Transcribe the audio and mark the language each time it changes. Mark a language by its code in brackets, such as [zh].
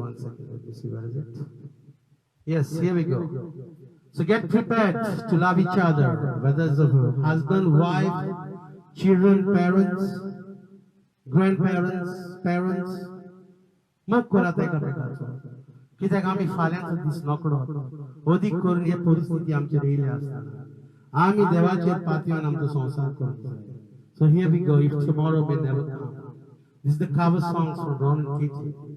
[en] One second, let me see, where is it? Yes, here we go. So get prepared to love each other, whether it's a husband, wife, children, parents, grandparents, parents. [kok] मोग करात एकामेकाचो. कित्याक आमी फाल्यांचो दीस नोकळो अदीक करून हे परिस्थिती आमचेर येयल्या आसतना आमी देवाचेर पातयेवन आमचो संसार करूंक जाय. [en] So here we go. If tomorrow may never come. This is the cover songs from Ron and Katie.